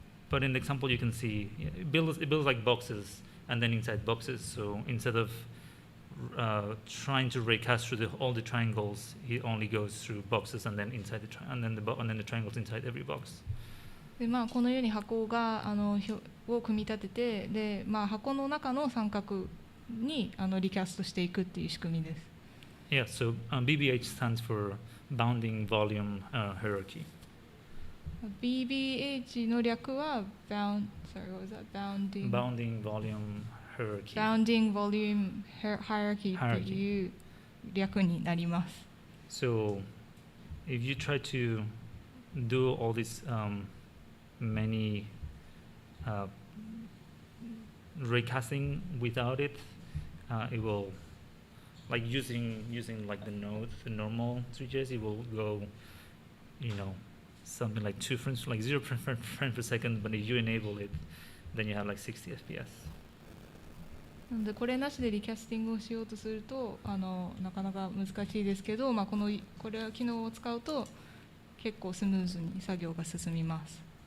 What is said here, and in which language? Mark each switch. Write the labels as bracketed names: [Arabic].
[English] But in the example you can see it builds like boxes and then inside boxes. So instead of trying to raycast through all the triangles, he only goes through boxes and then inside and then the triangles inside every box. [Japanese] でこのように箱がを組み立ててで、箱の中の三角にリキャストしていくっていう仕組みです。 [English] Yeah, so BBH stands for Bounding Volume Hierarchy. [Japanese] BBH の略は [English] sorry, what was that? Bounding volume hierarchy. [Japanese] Bounding Volume Hierarchy っていう略になります。 [English] So, if you try to do all these many recasting without it, it will, like using like the node, the normal 3.js, it will go, something like 2 frames, like 0 frames per second. But if you enable it, then you have like 60 FPS. [Japanese] なのでこれなしでリキャスティングをしようとするとなかなか難しいですけど、これ機能を使うと結構スムーズに作業が進みます。